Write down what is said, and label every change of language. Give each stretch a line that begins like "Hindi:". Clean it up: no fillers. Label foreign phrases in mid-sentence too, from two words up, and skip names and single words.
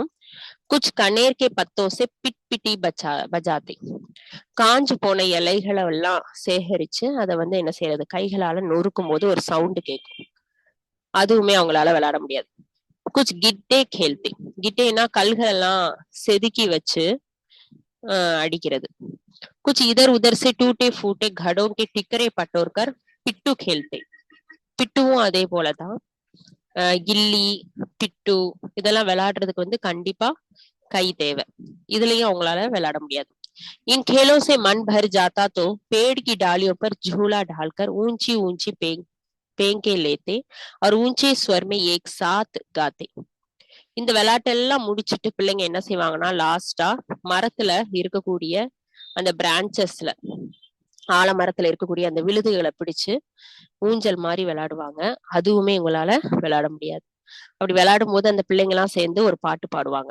Hindi: कुछ कनेर के पत्तों से पिट पिटी बजाते,
Tamil: காஞ்சு போன இலைகளை எல்லாம் சேகரிச்சு அதை வந்து என்ன செய்யறது, கைகளால நொறுக்கும் போது ஒரு சவுண்டு கேட்கும். அதுவுமே அவங்களால விளையாட முடியாது.
Hindi: कुछ गिट्टे खेलते,
Tamil: கிட்டேனா கல்கள் எல்லாம் செதுக்கி வச்சு அடிக்கிறது.
Hindi: कुछ इधर उधर से टूटे फूटे घड़ों के टिकरे पटोरकर पिट्टू खेलते,
Tamil: பிட்டுவும் அதே போலதான். கில்லி, பிட்டு இதெல்லாம் விளையாடுறதுக்கு வந்து கண்டிப்பா கை தேவை. இதுலயும் அவங்களால விளையாட முடியாது.
Hindi: इन खेलों से मन भर जाता तो पेड़ की डालियों पर झूला डालकर ऊंची ऊंची पेंके लेते और ऊंचे स्वर में एक साथ गाते.
Tamil: இந்த விளையாட்டெல்லாம் முடிச்சுட்டு பிள்ளைங்க என்ன செய்வாங்கன்னா, லாஸ்டா மரத்துல இருக்கக்கூடிய அந்த பிரான்ச்சஸ்ல, ஆலமரத்துல இருக்கக்கூடிய அந்த விழுதுகளை பிடிச்சு ஊஞ்சல் மாதிரி விளையாடுவாங்க. அதுவுமே உங்களால விளையாட முடியாது. அப்படி விளையாடும் போது அந்த பிள்ளைங்க எல்லாம் சேர்ந்து ஒரு பாட்டு பாடுவாங்க.